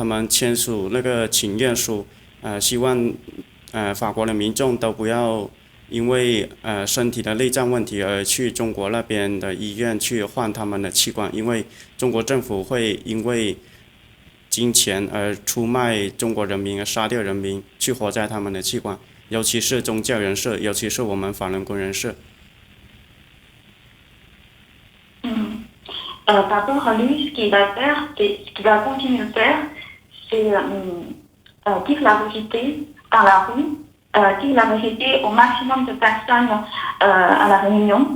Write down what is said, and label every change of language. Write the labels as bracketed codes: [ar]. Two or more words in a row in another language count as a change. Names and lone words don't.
[zh] 们签署那个请愿书，希望法国的民众都不要因为身体的内脏问题而去中国那边的医院去换他们的器官，因为中国政府会因为金钱而出卖中国人民，而杀掉人民，去活摘他们的器官，尤其是宗教人士，尤其是我们法轮功人士。 [fr] Par rapport à lui, ce qu'il va faire, ce qu'il va continuer de faire, c'est dire la vérité dans la rue, dire la vérité au maximum de personnes à la Réunion.